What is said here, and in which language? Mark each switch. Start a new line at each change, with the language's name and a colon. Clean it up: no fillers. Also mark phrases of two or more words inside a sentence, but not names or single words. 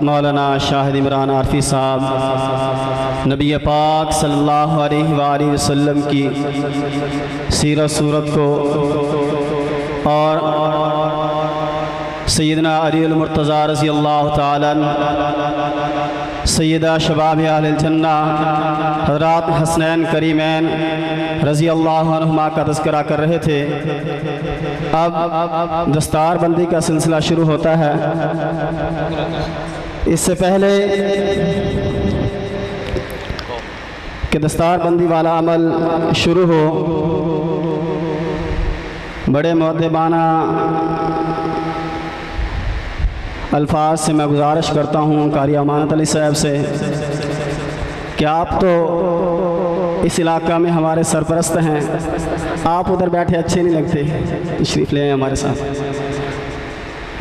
Urdu: مولانا شاہد عمران عارفی صاحب نبی پاک
Arabic: صلی اللہ علیہ وآلہ وسلم
Urdu: کی سیرت صورت کو اور سیدنا علی المرتضیٰ
Arabic: رضی اللہ تعالیٰ عنہ سیدا شباب اهل جنة
Urdu: حضرات حسنین کریمین
Arabic: رضي الله عنهما
Urdu: کا تذکرہ کر رہے تھے. اب دستار بندی کا سلسلہ شروع ہوتا ہے. اس سے پہلے کہ دستار بندی والا عمل شروع ہو، بڑے مؤدبانہ الفاظ سے میں گزارش کرتا ہوں قاری امانت علی صاحب سے کہ آپ تو اس علاقہ میں ہمارے سرپرست ہیں، آپ ادھر بیٹھے اچھے نہیں لگتے، تشریف لے آئے ہمارے ساتھ.